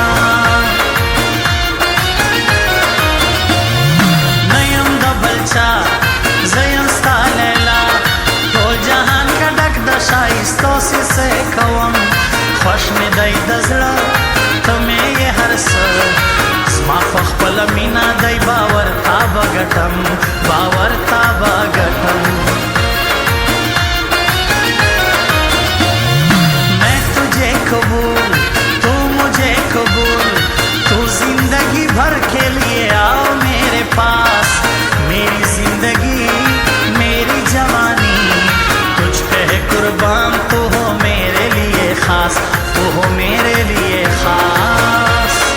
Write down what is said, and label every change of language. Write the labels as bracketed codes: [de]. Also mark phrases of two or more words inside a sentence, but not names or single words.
[ps] نه یم د بل چا زه یم ستا لیلا ټول جهان که ډک د ښایستو سیسې کوم خوښ مې دی د زړه ته مې یې هر څه زما په خپله مینه دی باور تا به ګټم باور تا به ګټم [hi] कबूल तू मुझे कबूल तू जिंदगी भर के लिए आओ मेरे पास मेरी जिंदगी मेरी जवानी तुझ पे है कुर्बान तू हो मेरे लिए खास तू हो मेरे लिए खास